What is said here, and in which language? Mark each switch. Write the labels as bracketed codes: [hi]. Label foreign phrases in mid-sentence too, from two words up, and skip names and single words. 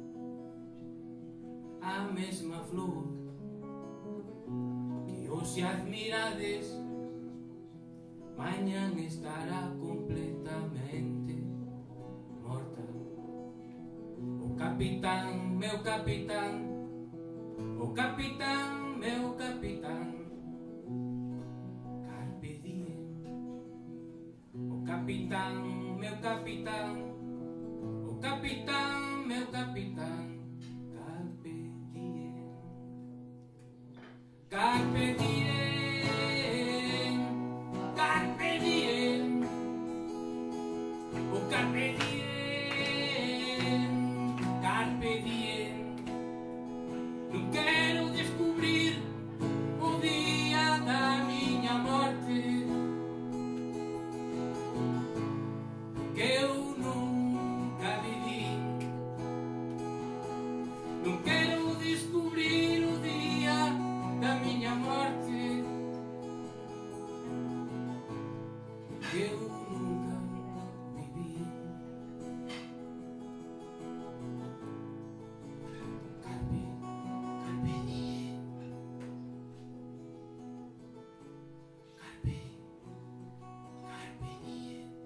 [gl] A mesma flor que hoxe admirades, mañan estará completamente morta. O capitán, meu capitán, o capitán, meu capitán, [la] carpe diem. [gl] O capitán, meu capitán, o Capitán, meu capitán, [la] carpe diem. Carpe diem, carpe diem. O carpe diem, carpe diem. [gl] Non quero descubrir o día da miña morte, que eu nunca viví. Non quero descubrir o día da miña morte, que eu nunca viví. [la] Carpe, carpe diem. Carpe, carpe diem.